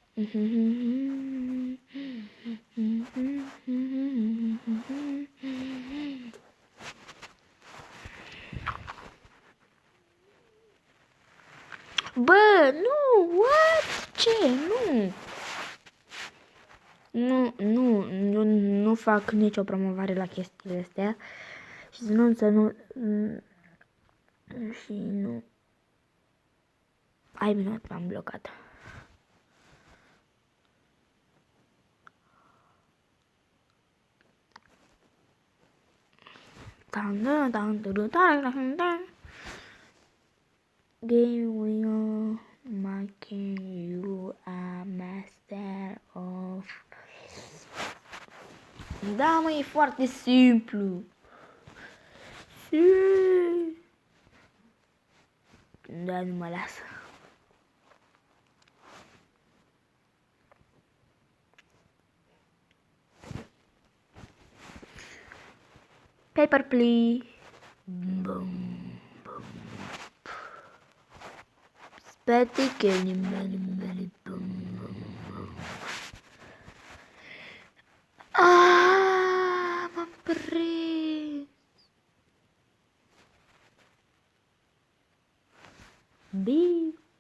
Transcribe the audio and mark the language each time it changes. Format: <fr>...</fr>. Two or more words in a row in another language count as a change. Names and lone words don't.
<ro>Bă, nu, what? Ce? Nu fac nicio promovare la chestiile astea. Și să nu... Și nu... Ai minut, m-am blocat.</ro> <en>Game winner, making you a master of...</en> <ro>Da, mă, e foarte simplu. Da, nu mă lasă.</ro> <en>Paper, please. Bum, bum.</en> <ro>Spate che bum, bum. Ah, m-am prins. Bim.</ro>